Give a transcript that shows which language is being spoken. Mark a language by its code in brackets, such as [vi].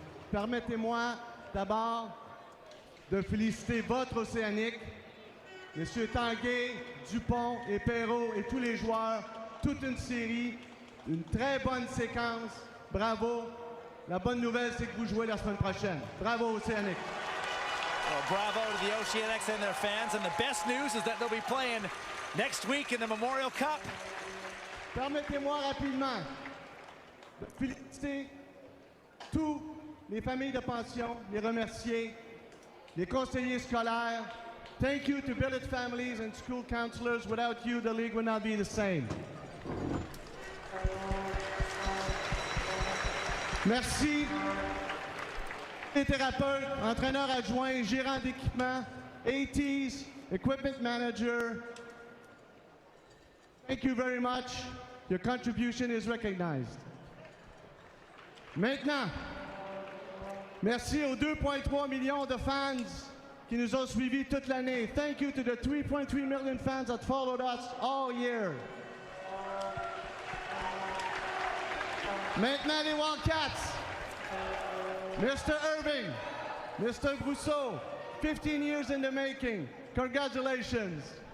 [fr] Permettez-moi d'abord de féliciter votre Océanique, Messieurs Tanguay, Dupont et Perrault et tous les joueurs, toute une série, une très bonne séquence. Bravo. La bonne nouvelle, c'est que vous jouez la semaine prochaine. Bravo, Océanique. [en] Well, bravo to the Oceanics and their fans. And the best news is that they'll be playing next week in the Memorial Cup. [fr] Permettez-moi rapidement de féliciter tous les familles de pension, les remercier, les conseillers scolaires. [en] Thank you to Billets families and school counselors. Without you, the league would not be the same. [fr] Merci les thérapeutes, entraîneurs adjoints, gérants d'équipement, ATs, [en] equipment manager. Thank you very much. Your contribution is recognized. [fr] Maintenant, merci aux 2,3 millions de fans qui nous ont suivis toute l'année. [en] Thank you to the 3.3 million fans that followed us all year. [fr] Maintenant, les Wildcats. Mr. [en] Irving, Mr. Brousseau, 15 years in the making. Congratulations.